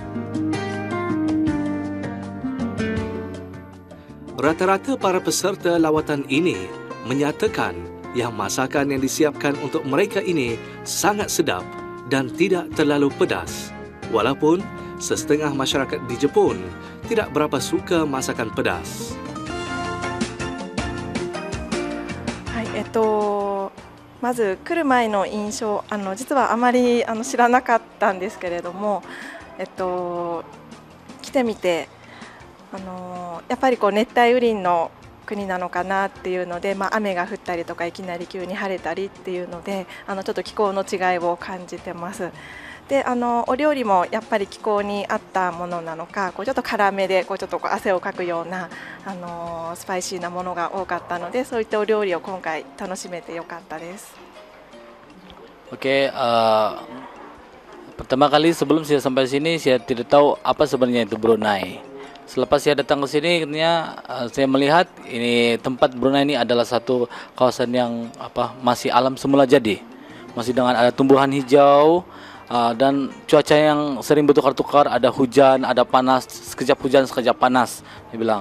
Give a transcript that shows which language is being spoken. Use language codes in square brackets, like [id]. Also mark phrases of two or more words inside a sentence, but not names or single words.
[ms] Rata-rata para peserta lawatan ini menyatakan yang masakan yang disiapkan untuk mereka ini sangat sedap dan tidak terlalu pedas. Walaupun setengah masyarakat di Jepun tidak berapa suka masakan pedas. [ja] まず来る前の印象、実はあまり知らなかったんですけれども、来てみてやっぱり熱帯雨林の国なのかなっていうので、雨が降ったりとかいきなり急に晴れたりっていうのでちょっと気候の違いを感じてます。でお料理もやっぱり気候に合ったものなのか、ちょっと辛めでちょっと汗をかくようなスパイシーなものが多かったので、そういったお料理を今回楽しめてよかったです。 [ms] Oke, pertama kali sebelum saya sampai sini saya tidak tahu apa sebenarnya itu Brunei. Selepas saya datang ke sini, katanya saya melihat ini tempat Brunei ini adalah satu kawasan yang masih alam semula jadi, masih dengan ada tumbuhan hijau dan cuaca yang sering bertukar-tukar, ada hujan, ada panas, sekejap hujan, sekejap panas, dia bilang.